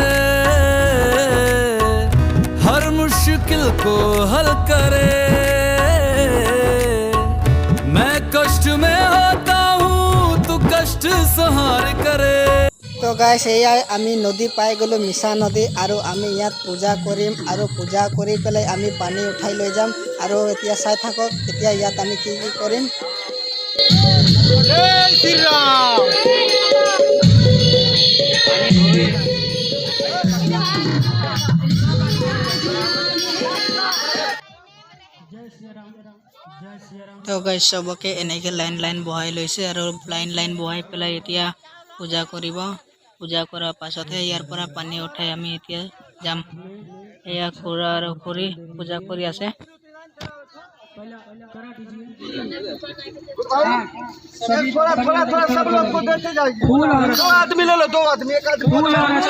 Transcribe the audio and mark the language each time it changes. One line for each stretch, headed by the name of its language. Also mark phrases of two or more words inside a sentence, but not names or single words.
Hindi: हर मुश्किल को हल करे। मैं कष्ट में होता हूँ, तू कष्ट सहार करे।
Assamese: তো গাইস এয়াই আমি নদী পাই গ'লো, মিছা নদী। আৰু আমি ইয়াত পূজা কৰিম আৰু পূজা কৰি পেলাই আমি পানী উঠাই লৈ যাম। আৰু এতিয়া চাই থাকক এতিয়া ইয়াত আমি কি কি কৰিম। তো গাইস সবকে এনেকে লাইন বহাই লৈছে আৰু লাইন বহাই পেলাই এতিয়া পূজা কৰিব। পূজা কৰাৰ পাছতহে ইয়াৰ পৰা পানী উঠাই আমি এতিয়া যাম। এয়া খুৰা আৰু খুৰী পূজা কৰি আছে।
Hindi: थोड़ा सब लोग को देते जाइए। दो आदमी ले लो, दो आदमी, एक आदमी ले आना।